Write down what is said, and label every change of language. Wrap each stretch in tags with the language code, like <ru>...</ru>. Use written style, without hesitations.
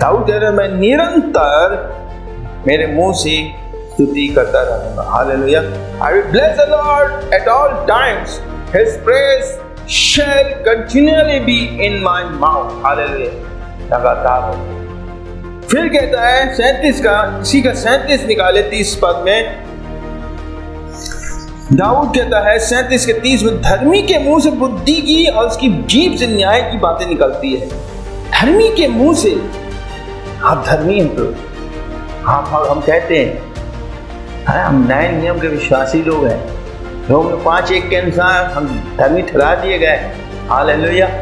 <hi>दाऊद कह रहे मैं निरंतर मेरे मुंह से स्तुति करता रहूंगा। Hallelujah.</hi> <en>I will bless the Lord at all times. His praise shall continually be in my mouth.</en> <hi>Hallelujah. लगातार हो। फिर कहता है 37 का, इसी का 37 निकाले 30 पद में, दाऊद कहता है 37 के 30 में, धर्मी के मुंह से बुद्धि की और उसकी जीभ से न्याय की बातें निकलती है। धर्मी के मुंह से, आप धर्मी हैं तो हम कहते हैं हम नए नियम के विश्वासी लोग हैं, रोम 5:1 के अनुसार हम धर्मी ठहरा दिए गए। हालेलुया।</hi>